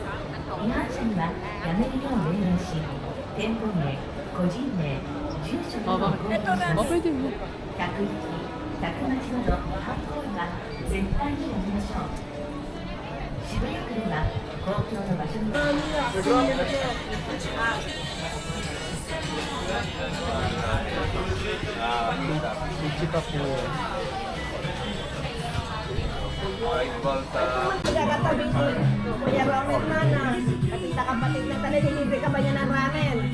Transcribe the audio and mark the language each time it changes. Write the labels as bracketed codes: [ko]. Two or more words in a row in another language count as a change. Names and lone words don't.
[ja] 違反者にはやめるよう命令し、店舗名、個人名、住所などを公表します。 [tl] Pwede mo. [ja] 客引き、客待ちなど違反行為は絶対にやめましょう。渋谷区では公共の場所に [tl] Chika po. Magkakatabi ko. Kuya Ramen Mana. Kapit na talaga, delivery ka ba niya ng ramen?